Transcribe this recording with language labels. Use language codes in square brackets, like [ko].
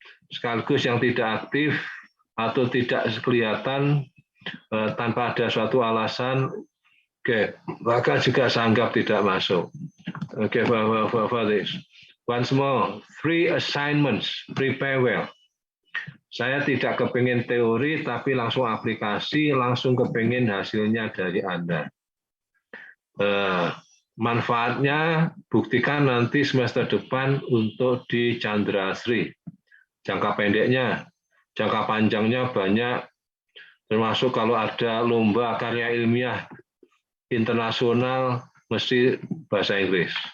[id] Sekaligus yang tidak aktif atau tidak kelihatan tanpa ada suatu alasan, oke, maka juga saya anggap tidak masuk. [en] Oke, for this. Once more, 3 assignments, prepare well. [id] Saya tidak kepingin teori, tapi langsung aplikasi, langsung kepingin hasilnya dari Anda. Manfaatnya, buktikan nanti semester depan untuk di Chandra Sri. Jangka pendeknya, jangka panjangnya banyak, termasuk kalau ada lomba karya ilmiah internasional, mesti bahasa Inggris.